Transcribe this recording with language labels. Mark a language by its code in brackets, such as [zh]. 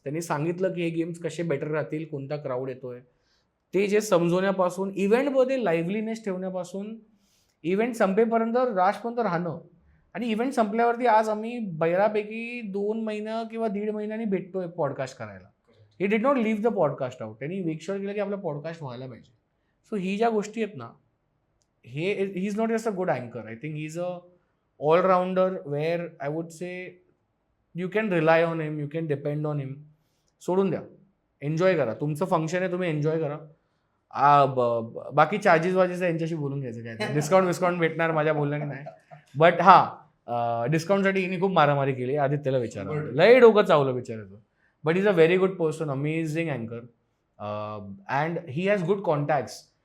[mr] त्यांनी सांगितलं की हे गेम्स कसे बेटर राहतील, कोणता क्राऊड येतोय ते जे समजवण्यापासून, इव्हेंटमध्ये लाईव्हलीनेस ठेवण्यापासून, इव्हेंट संपेपर्यंत राशपर्यंत राहणं. आणि इव्हेंट संपल्यावरती आज आम्ही बऱ्यापैकी 2 महिना किंवा 1.5 महिन्यांनी भेटतोय पॉडकास्ट करायला. He did not leave the podcast out. त्यांनी मेक शुअर केलं की आपला पॉडकास्ट व्हायला पाहिजे. [en] So ही ज्या गोष्टी आहेत ना, he is not just a good अँकर. I think he is a all-rounder wear I would say you can rely on him, you can depend on him. [mr] सोडून द्या, एन्जॉय करा. तुमचं फंक्शन आहे, तुम्ही एन्जॉय करा. बाकी चार्जेस वाजेस यांच्याशी बोलून घ्यायचं काय, डिस्काउंट भेटणार माझ्या बोलण्याने नाही. बट डिस्काउंटसाठी हिने खूप मारामारी केली. आदित्यला विचारलं, लय डोकं चावलं विचारायचं. [en] But is a very good person, amazing अँकर and he has good contacts.